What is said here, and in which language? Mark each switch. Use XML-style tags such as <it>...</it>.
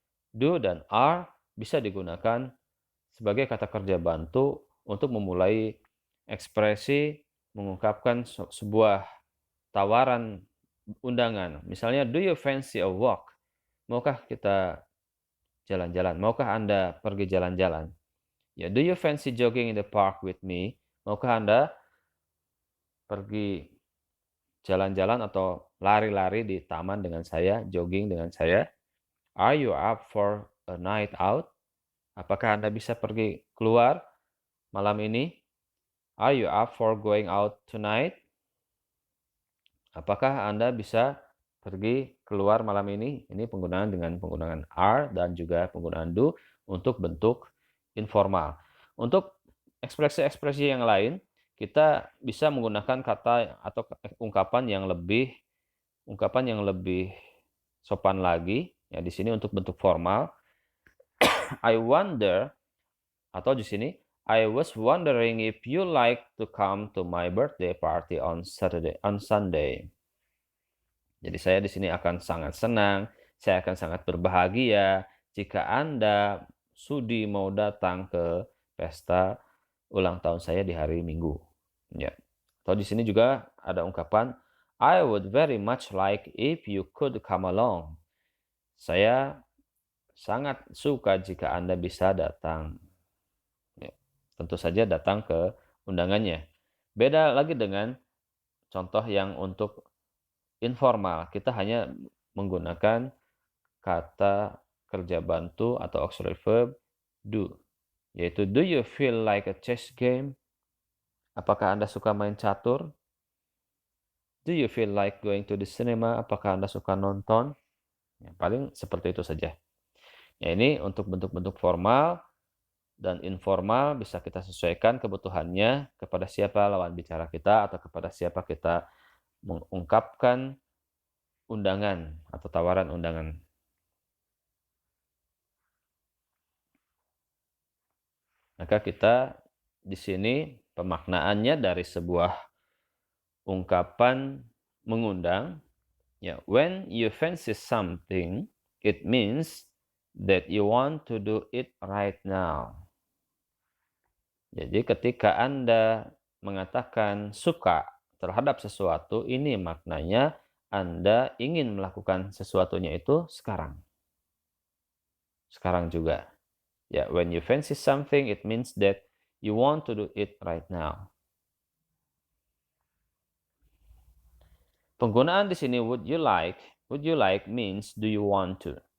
<id>Do dan are bisa digunakan sebagai kata kerja bantu untuk memulai ekspresi mengungkapkan sebuah tawaran undangan. Misalnya,</id> <en>do you fancy a walk?</en> <id>Maukah kita jalan-jalan? Maukah Anda pergi jalan-jalan?</id> <en>Ya, do you fancy jogging in the park with me?</en> <id>Maukah Anda pergi jalan-jalan atau lari-lari di taman dengan saya, jogging dengan saya?</id> <en>Are you up for a night out?</en> <id>Apakah Anda bisa pergi keluar malam ini?</id> <en>Are you up for going out tonight?</en> <id>Apakah Anda bisa pergi keluar malam ini? Ini penggunaan dengan penggunaan are dan juga penggunaan do untuk bentuk informal. Untuk ekspresi-ekspresi yang lain, kita bisa menggunakan kata atau ungkapan yang lebih sopan lagi. Ya, di sini untuk bentuk formal.</id> <en>I wonder,</en> <id>atau di sini</id> <en>I was wondering if you like to come to my birthday party on Sunday.</en> <id>Jadi saya di sini akan sangat senang, saya akan sangat berbahagia jika Anda sudi mau datang ke pesta ulang tahun saya di hari Minggu. Ya. Atau di sini juga ada ungkapan</id> <en>I would very much like if you could come along.</en> <id>Saya sangat suka jika Anda bisa datang. Ya. Tentu saja datang ke undangannya. Beda lagi dengan contoh yang untuk informal. Kita hanya menggunakan kata kerja bantu atau auxiliary verb do. Yaitu,</id> <en>do you feel like a chess game?</en> <id>Apakah Anda suka main catur?</id> <en>Do you feel like going to the cinema?</en> <id>Apakah Anda suka nonton? Ya, paling seperti itu saja. Ya, ini untuk bentuk-bentuk formal dan informal bisa kita sesuaikan kebutuhannya kepada siapa lawan bicara kita atau kepada siapa kita mengungkapkan undangan atau tawaran undangan. Maka kita di sini pemaknaannya dari sebuah ungkapan mengundang, ya,</id> <en>when you fancy something, it means that you want to do it right now.</en> <id>Jadi ketika Anda mengatakan suka terhadap sesuatu, ini maknanya Anda ingin melakukan sesuatunya itu sekarang. Sekarang juga.</id> <en>Ya, when you fancy something, it means that you want to do it right now.</en> <id>Penggunaan di sini</id> <en>would you like means do you want to.</en>